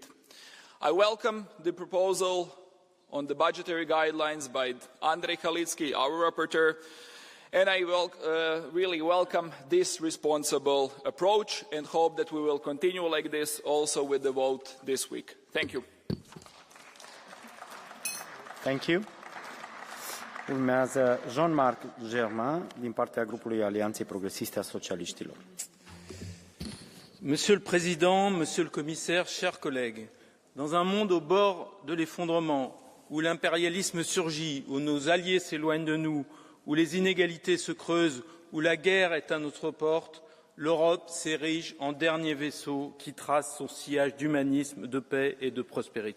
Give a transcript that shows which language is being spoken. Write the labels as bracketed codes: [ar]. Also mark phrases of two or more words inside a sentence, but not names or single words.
[en] I welcome the proposal on the budgetary guidelines by Andrej Halicki, our rapporteur, and I really welcome this responsible approach and hope that we will continue like this also with the vote this week. Thank you. Thank you. [ro] Urmează Jean-Marc Germain din partea grupului Alianței Progresiste a Socialiștilor. [fr] Monsieur le Président, Monsieur le Commissaire, chers collègues, dans un monde au bord de l'effondrement, où l'impérialisme surgit, où nos alliés s'éloignent de nous, où les inégalités se creusent, où la guerre est à notre porte, l'Europe s'érige en dernier vaisseau qui trace son sillage d'humanisme, de paix et de prospérité.